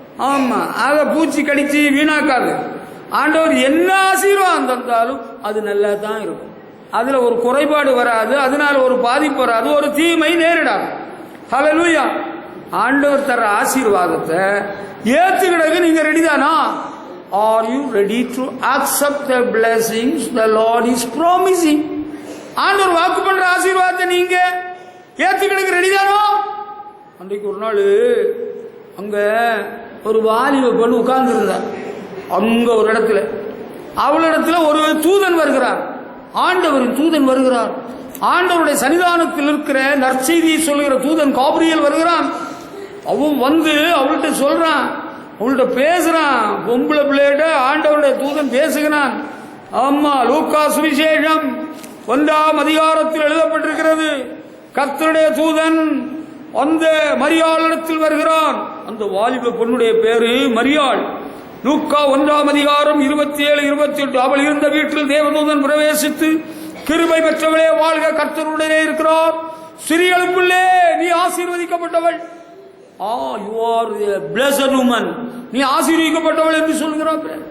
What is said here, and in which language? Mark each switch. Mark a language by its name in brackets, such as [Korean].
[Tamil] ஆமா, அதை பூச்சி கடிச்சு வீணாக்காது. ஆண்டவர் என்ன ஆசீர்வாதம் தந்தாலும் அது நல்லா தான் இருக்கும். அதுல ஒரு குறைபாடு வராது, அதனால ஒரு பாதிப்பு வராது, ஒரு தீமை நேரிடாது. ஹல்லேலூயா. ஆண்டவர் தர ஆசீர்வாதத்தை ஏத்துக்கிடக்கு நீங்க ரெடி தானா? [English] Are you ready to accept the blessings the Lord is promising? [Tamil] ஆண்டவர் வாக்கு பண்ற ஆசீர்வாதத்தை நீங்க ஏத்துக்கிடக்கு ரெடி தானோ? அன்றைக்கு ஒரு நாள் அங்க ஒரு வாலிப பொண்ணு உட்கார்ந்து இருந்தார். அங்க ஒரு இடத்துல, அவளிடத்துல ஒரு தூதன் வருகிறார், ஆண்டவரின் தூதன் வருகிறார். ஆண்டவருடைய சன்னிதானத்தில் இருக்கிற நற்செய்தியை சொல்லுகிற தூதன் காபிரியல் வருகிறான். அவன் வந்து அவள்கிட்ட சொல்றான், அவள்கிட்ட பேசுறான். பொம்பளை பிள்ளைகிட்ட ஆண்டவருடைய தூதன் பேசுகிறான். ஆமா, லூக்கா சுவிசேஷம் 1ஆம் அதிகாரத்தில் எழுதப்பட்டிருக்கிறது, கர்த்தருடைய தூதன் அந்த மரியாளிடத்தில் வருகிறான். அந்த வாலிப பொண்ணுடைய பேரு மரியாள். லூக்கா 1ஆம் அதிகாரம் 27, 28. அவள் இருந்த வீட்டில் தேவதூதன் பிரவேசித்து, கிருபை பெற்றவளே வாழ்க, கர்த்தருடனே இருக்கிறார், சிறியளுக்குள்ளே நீ ஆசீர்வதிக்கப்பட்டவள். [English] you are a blessed woman, [Tamil] நீ ஆசீர்வதிக்கப்பட்டவள் என்று சொல்கிறார்.